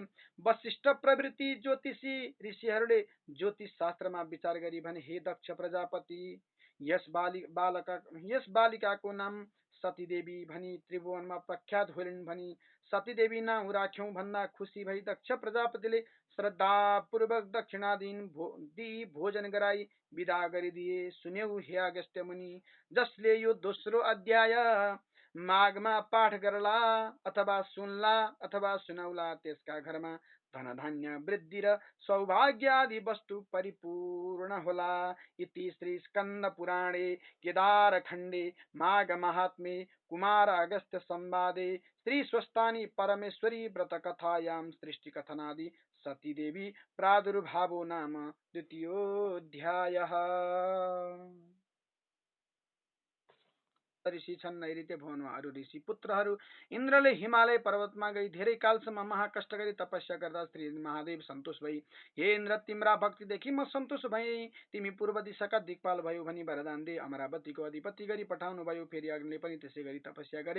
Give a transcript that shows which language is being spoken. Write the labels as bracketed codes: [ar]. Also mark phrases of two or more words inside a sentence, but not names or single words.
[ne] वशिष्ठ प्रवृत्ति ज्योतिषी ऋषिहरूले ज्योतिष शास्त्रमा विचार गरी भने, हे दक्ष प्रजापति, यस बालिकाको नाम सतीदेवी भनी त्रिभुवनमा प्रख्यात होलिन् भनी सतीदेवी नाउँ राख्यौं भन्दा खुसी भई दक्ष प्रजापतिले श्रद्धापूर्वक दक्षिणा दिई भोजन गराई विदा गरिदिए। सुन्यौ हे अगस्त्य मुनि, जसले यो दोस्रो अध्याय माघमा पाठ गर्ला अथवा सुनला अथवा सुनौला त्यसका घरमा धन धान्य वृद्धि र सौभाग्य आदि वस्तु परिपूर्ण होला। [sa] इति श्री स्कंद पुराणे केदार खंडे माघ महात्म्ये कुमार अगस्त्य संवादे श्री स्वस्तानी परमेश्वरी व्रत कथायां सृष्टि कथनादि सती देवी प्रादुर्भावो नाम द्वितीयोऽध्यायः। [ne] ऋषि छन्, नैऋत्य भुवनमा अरू ऋषि पुत्रहरू। इन्द्रले हिमालय पर्वतमा गई धेरै कालसम्म महाकष्ट गरी तपस्या गर्दा श्री महादेव सन्तोष भई, हे इन्द्र, तिम्रा भक्तिदेखि म सन्तोष भई, तिमी पूर्व दिशाका दिक्पाल भयो भनी वरदान दे। अमरावतीको अधिपति गरी पठाउनु भयो। फेरि अग्निले पनि त्यसै गरी तपस्या गरे।